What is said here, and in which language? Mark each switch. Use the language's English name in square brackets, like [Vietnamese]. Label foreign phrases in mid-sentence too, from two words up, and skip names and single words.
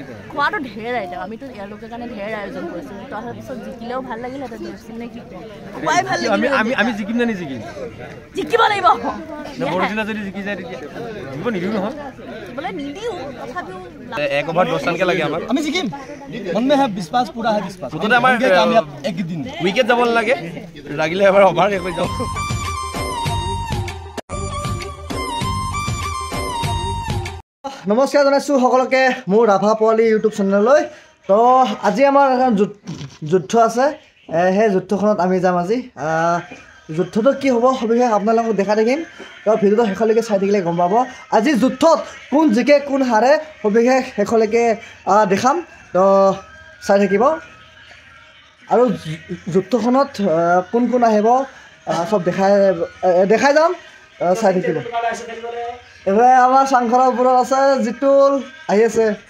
[Assamese] খোৱাটো ঢেৰ আইটেম আমিতো এওঁলোকৰ কাৰণে ঢেৰ আয়োজন কৰিছোঁ তাৰপিছত জিকিলেও ভাল লাগিলহেঁতেন জিকিম নে কি খুৱাই ভাল লাগিল আমি জিকিম নে নিজিকিম জিকিব লাগিব বৰজিলা যদি জিকি যায় তেতিয়া জিকিব নিদিওঁ নহয় বোলে নিদিওঁ তথাপিও এক অভাৰ 10 ৰানকে লাগে আমাক আমি জিকিম [Hindi] मन में है विश्वास पूरा है विश्वास मुझे हमारे कामयाब एक दिन [Assamese] विकेट যাব লাগে লাগিলে এবাৰ ওভাৰ শেষ হৈ যাব নমস্কাৰ জনাইছোঁ সকলোকে মোৰ ৰাভা পোৱালি ইউটিউব চেনেললৈ তো আজি আমাৰ এখন যুদ্ধ আছে সেই যুদ্ধখনত আমি যাম আজি যুদ্ধটো কি হ'ব সবিশেষ আপোনালোকক দেখাই থাকিম তো ভিডিঅ'টো শেষলৈকে চাই থাকিলে গম পাব আজি যুদ্ধত কোন জিকে কোন হাৰে সবিশেষ শেষলৈকে দেখাম তো চাই থাকিব আৰু যুদ্ধখনত কোন কোন আহিব সব দেখাই যাম চাই থাকিব এবাৰ আমাৰ চাংঘৰৰ ওপৰত আছে জিতুল আহি আছে